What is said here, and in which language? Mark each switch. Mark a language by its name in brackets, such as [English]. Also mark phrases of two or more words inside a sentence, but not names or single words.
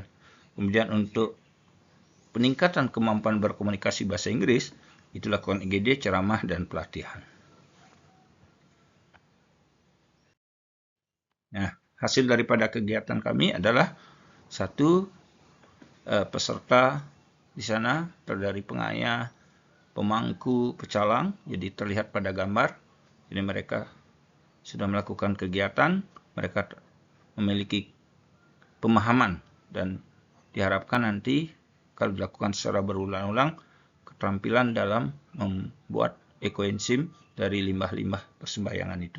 [Indonesian] Kemudian untuk peningkatan kemampuan berkomunikasi bahasa Inggris, itu lakukan EGD, ceramah, dan pelatihan. Nah, hasil daripada kegiatan kami adalah satu, peserta di sana terdiri pengayah, pemangku, pecalang, jadi terlihat pada gambar. Jadi mereka sudah melakukan kegiatan, mereka memiliki pemahaman dan diharapkan nanti kalau dilakukan secara berulang-ulang, keterampilan dalam membuat ekoenzim dari limbah-limbah persembahyangan itu.